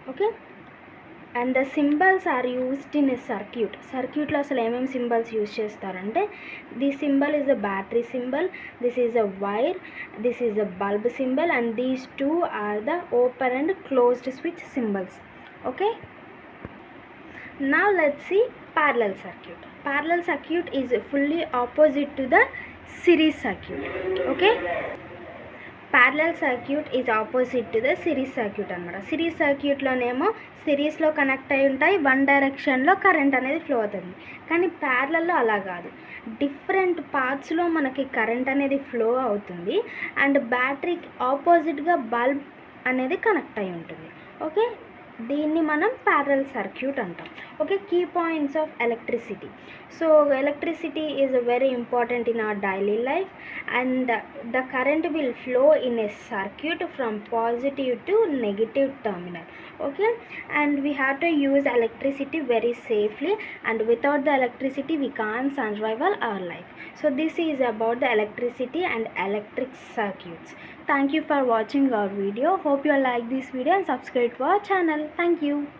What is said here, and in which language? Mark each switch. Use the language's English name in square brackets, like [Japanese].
[English] okay, and the symbols are used in a సర్క్యూట్లో [Telugu] అసలు ఏమేమి సింబల్స్ యూజ్ చేస్తారంటే [English] The symbol is a battery symbol, this is a wire, this is a bulb symbol, and these 2 are the open and closed switch symbols. Okay, now let's see parallel circuit is fully opposite to the series circuit. Okay, parallel circuit is opposite to the series circuit అనమాట. [Telugu] Series సర్క్యూట్లోనేమో సిరీస్లో connect అయి ఉంటాయి, one డైరెక్షన్లో current అనేది flow అవుతుంది. కానీ ప్యారలల్లో అలా కాదు, డిఫరెంట్ పార్ట్స్లో మనకి కరెంట్ అనేది ఫ్లో అవుతుంది, అండ్ బ్యాటరీకి ఆపోజిట్గా బల్బ్ అనేది కనెక్ట్ అయి ఉంటుంది. ఓకే, దీన్ని మనం ప్యారలల్ సర్క్యూట్ అంటాం. Okay, [English] Key points of electricity. So electricity is very important in our daily life, and the current will flow in a circuit from positive to negative terminal. Okay, and we have to use electricity very safely, and without the electricity we can't survive our life. So this is about the electricity and electric circuits. Thank you for watching our video. Hope you like this video and subscribe to our channel. Thank you.